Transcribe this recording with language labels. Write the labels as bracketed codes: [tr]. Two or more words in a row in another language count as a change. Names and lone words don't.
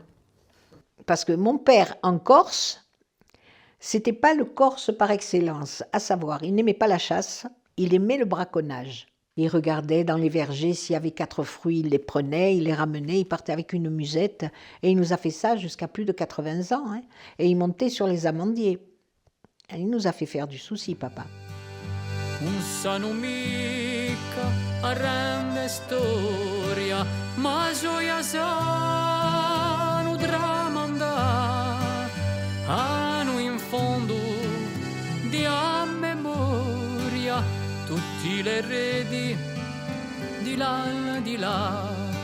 [fr] Parce que mon père, en Corse, c'était pas le Corse par excellence, à savoir, il n'aimait pas la chasse, il aimait le braconnage. Il regardait dans les vergers s'il y avait 4 fruits, il les prenait, il les ramenait, il partait avec une musette. Et il nous a fait ça jusqu'à plus de 80 ans. Hein. Et il montait sur les amandiers. Et il nous a fait faire du souci, papa. [co] Non sanno mica a grande storia, ma gioia sanno tramandare, hanno in fondo di a memoria tutti le redi di là,